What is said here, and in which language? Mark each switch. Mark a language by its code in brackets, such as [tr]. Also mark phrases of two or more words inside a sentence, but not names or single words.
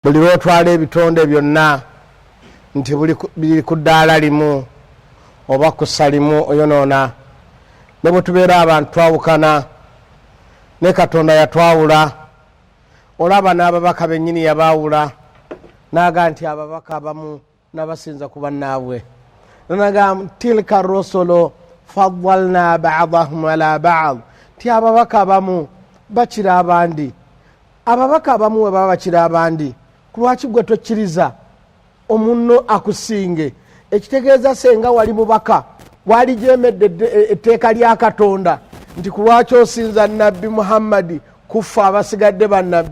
[lg] buli lwotwala ebitonde byonna nti biri ku ddaala limu oba ku ssalimu oyonoona. Ne bwe tubeera abantu twawukana, ne Katonda yatwawula. Olaba n'ababaka bennyini yabaawula, n'aga nti ababaka abamu n'abasinza ku bannaabwe. [ar] N'aga تلك الرسل فضلنا بعضهم على بعض, [lg] ti ababaka abamu bakira abandi. Ababaka abamu we baba bakira abandi, ku lwaki gwe tokkiriza omunno akusinge? Ekitegeeza senga wali mubaka wali jeemedde etteeka lya Katonda nti ku lwaki osinza Nabbi Muhammadi kufa abasigadde bannabbi.